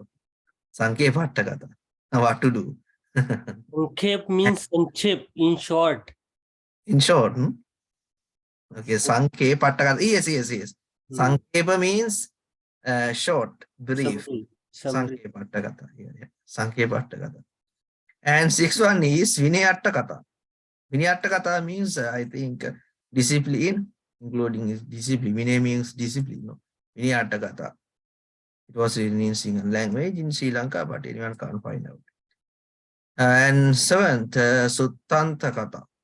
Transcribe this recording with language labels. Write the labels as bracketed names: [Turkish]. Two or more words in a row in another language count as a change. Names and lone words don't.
[English] Sekha Pātipada. Now what to do? Sankhep means sanchip, in short. In short, okay, Sekha Pātipada. Yes. Sankhepa means short, brief. Summary. Sekha Pātipada. Yeah. Sekha Pātipada. And sixth one is Vinayattakatha. Vinayattakatha means, I think, discipline, including discipline. Vinay means discipline. No? Vinayattakatha. It was written in Sinhala language in Sri Lanka, but anyone can't find out. And seventh, Suttantakatha.